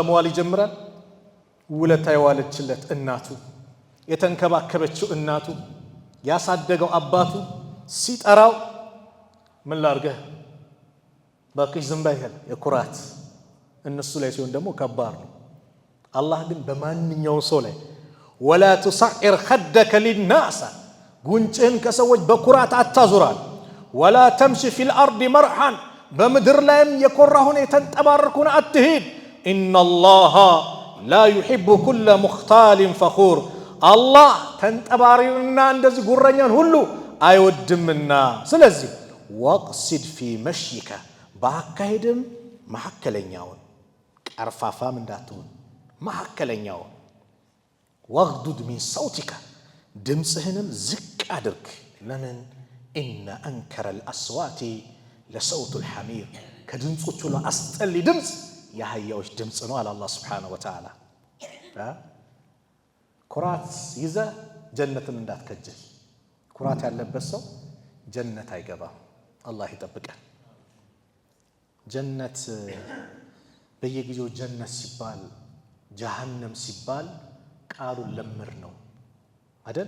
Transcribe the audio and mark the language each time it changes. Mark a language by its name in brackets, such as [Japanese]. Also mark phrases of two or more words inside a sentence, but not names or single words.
[Amharic] መዋል ይጀምራል ውለታ የዋለችለት እናቱ የተንከባከበችው እናቱ ያሳደገው አባቱ ሲጠራው ምን ላርገህ ባክሽ ዝምባይል የኩራት እነሱ ላይ ሲሆን ደግሞ ከባድ ነው አላህ ግን በማንኛው ሰው ላይ ولا [Arabic] تصعر خدك للناس [Amharic] ጉንጭህን ከሰዎች በኩራት አታዙራል [Arabic] ولا تمشي في الارض مرحا [Amharic] በምድር ላይም የኮራሁን የተንጠባረኩን አትሂድ [Arabic] ان الله لا يحب كل مختال فخور [Amharic] الله ተንጠባሪውና እንደዚህ ጉረኛን ሁሉ አይወድምና ስለዚህ [Arabic] واقصد في مشيك [Amharic] ባካሄድም መሐከለኛውን ቀርፋፋም እንዳትሆን መሐከለኛውን [Arabic] واغضض من صوتك [Amharic] ድምፅህንም ዝቅ አድርግ። ለምን [Arabic] إن أنكر الأصوات لصوت الحمير [Amharic] ከድምፆች ሁሉ አስጠሊ ድምፅ የአህያዎች ድምፅ ነው አለ አላህ [Arabic] سبحانه وتعالى። [Amharic] ኩራት ይዘህ ጀነትን እንዳትከጅል። ኩራት ያለበት ሰው ጀነት አይገባም። አላህ ይጠብቀን። ጀነት በየጊዜው ጀነት ሲባል ጀሃነም ሲባል ቃሉን ለምር ነው አይደል?